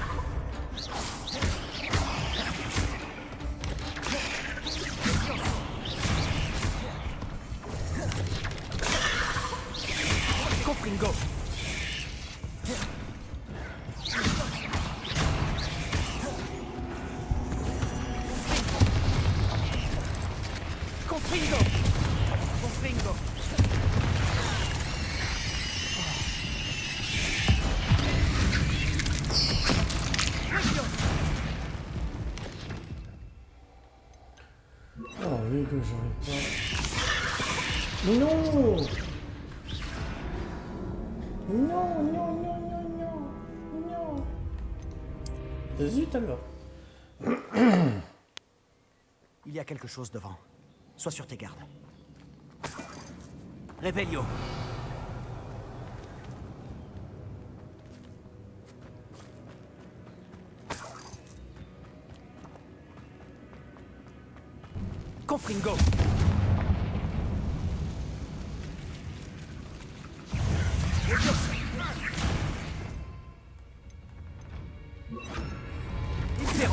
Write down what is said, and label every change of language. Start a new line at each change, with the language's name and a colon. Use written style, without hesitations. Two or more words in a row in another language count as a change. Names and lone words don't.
French: Confringo. Confringo. Confringo. Alors, vu que j'aurais pas... Non. Non, non, non, non, non. Non. Zut alors. Il y a quelque chose devant. Sois sur tes gardes. Revelio. Confringo. Impero.